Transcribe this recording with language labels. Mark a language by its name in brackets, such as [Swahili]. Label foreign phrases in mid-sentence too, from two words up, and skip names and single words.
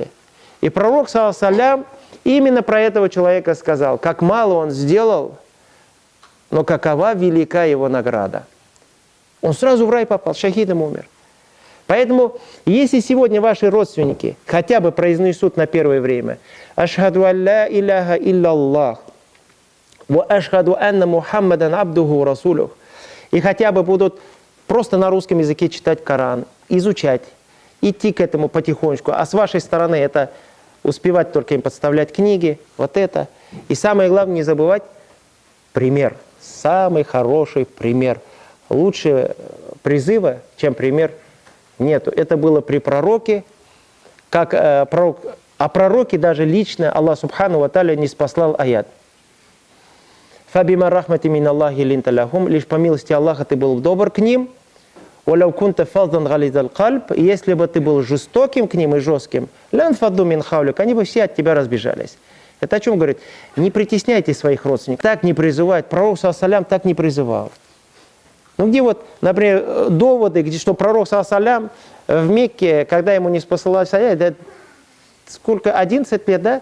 [Russian] И пророк, [Arabic] صلى الله عليه, [Russian] именно про этого человека сказал: как мало он сделал, но какова велика его награда. Он сразу в рай попал, шахидом умер. Поэтому, если сегодня ваши родственники хотя бы произнесут на первое время: [Arabic] «أشهد أن لا إله إلا الله، وأشهد أن محمدا عبده ورسوله», [Russian] и хотя бы будут просто на русском языке читать Коран, изучать, идти к этому потихонечку, а с вашей стороны это успевать только им подставлять книги, вот это. И самое главное, не забывать пример, самый хороший пример. Лучше призыва, чем пример, нету. Это было при пророке, как пророк, а пророке даже лично Аллах [Arabic] سبحانه وتعالى [Russian] не спаслал аят. [Arabic] «فبما رحمة من الله لنت لهم», [Russian] лишь по милости Аллаха ты был добр к ним. [Arabic] «ولو كنت فظا غليظ القلب», [Russian] если бы ты был жестоким к ним и жестким, [Arabic] «لانفضوا من حولك», [Russian] они бы все от тебя разбежались. Это о чем говорит? Не притесняйте своих родственников. Так не призывает. Пророк, [Arabic] صلى الله عليه, [Russian] так не призывал. Ну где вот, например, доводы, где, что пророк, [Arabic] صلى الله عليه, [Russian] в Мекке, когда ему не спасалась аят, да, сколько, 11 лет, да?